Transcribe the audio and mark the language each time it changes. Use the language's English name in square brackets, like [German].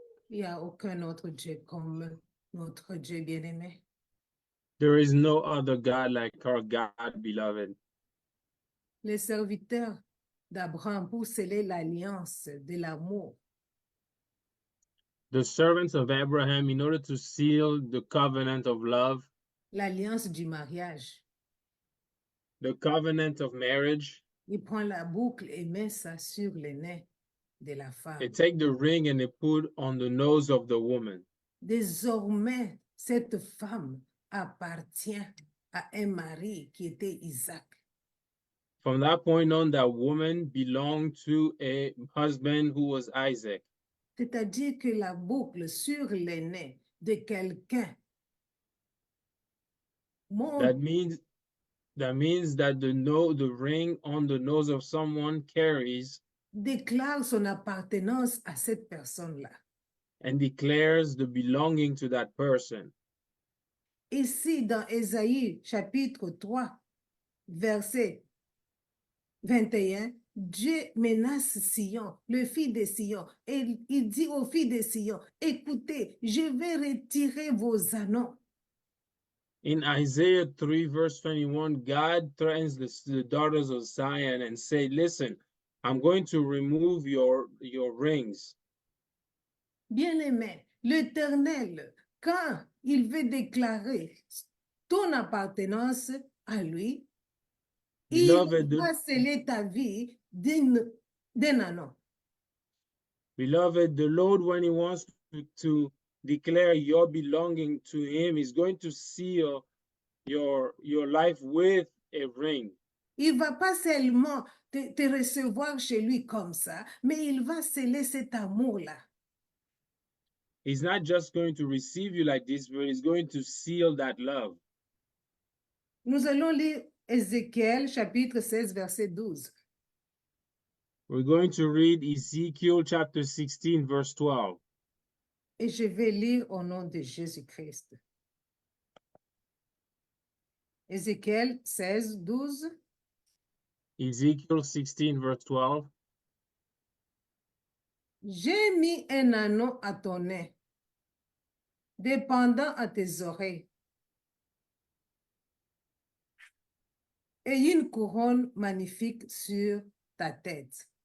[French] Il n'y a aucun autre Dieu comme notre Dieu bien-aimé. [English] There is no other God like our God, beloved. [French] Les serviteurs d'Abraham pour sceller l'alliance de l'amour. [English] The servants of Abraham, in order to seal the covenant of love, [French] L'alliance du mariage. [English] the covenant of marriage, [French] Il prend la boucle et met ça sur le nez de la femme. [English] they take the ring and they put on the nose of the woman. [French] Désormais, cette femme appartient à un mari qui était Isaac. [English] From that point on, that woman belonged to a husband who was Isaac. [French] C'est-à-dire que la boucle sur le nez de quelqu'un [English] That means that the ring on the nose of someone carries [French] déclare son appartenance à cette personne-là. [English] and declares the belonging to that person. [French] Ici, dans Ésaïe, chapitre 3, verset 21, Dieu menace Sion, le fils de Sion, et il dit aux filles de Sion, écoutez, je vais retirer vos anneaux. [English] In Isaiah 3, verse 21, God threatens the daughters of Zion and say, listen, I'm going to remove your rings. [French] Bien-aimé, l'Éternel, quand il veut déclarer ton appartenance à lui, [English] Beloved, [French] il va sceller ta vie d'un anneau. [English] Beloved, the Lord, when he wants to declare your belonging to him, is going to seal your life with a ring. [French] Il va pas seulement te recevoir chez lui comme ça, mais il va sceller cet amour-là. [English] He's not just going to receive you like this, but he's going to seal that love. [French] Nous allons lire Ézéchiel chapitre 16, verset 12. [English] We're going to read Ezekiel chapter 16, verse 12. [French] Et je vais lire au nom de Jésus-Christ. Ézéchiel 16, 12. [English] Ezekiel 16, verse 12. [French] J'ai mis un anneau à ton nez, dépendant à tes oreilles, et une couronne magnifique sur ta tête.